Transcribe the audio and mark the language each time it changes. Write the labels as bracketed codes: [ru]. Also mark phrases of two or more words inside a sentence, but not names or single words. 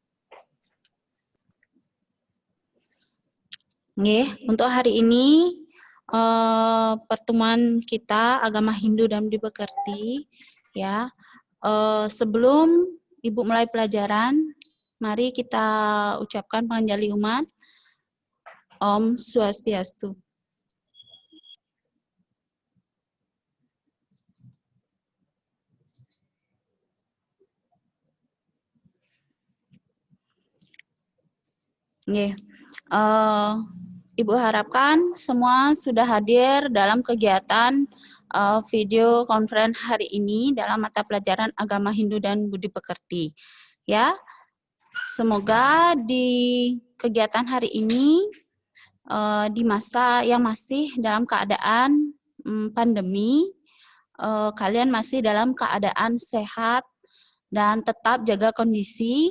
[id] Nggih, untuk hari ini pertemuan kita agama Hindu dan Budi Pekerti ya. Sebelum Ibu mulai pelajaran, mari kita ucapkan [ban] panganjali umat. Om Swastiastu. Nggih. [id] Ibu harapkan semua sudah hadir dalam kegiatan video conference hari ini dalam mata pelajaran agama Hindu dan Budi Pekerti. Ya, semoga di kegiatan hari ini di masa yang masih dalam keadaan pandemi, kalian masih dalam keadaan sehat dan tetap jaga kondisi.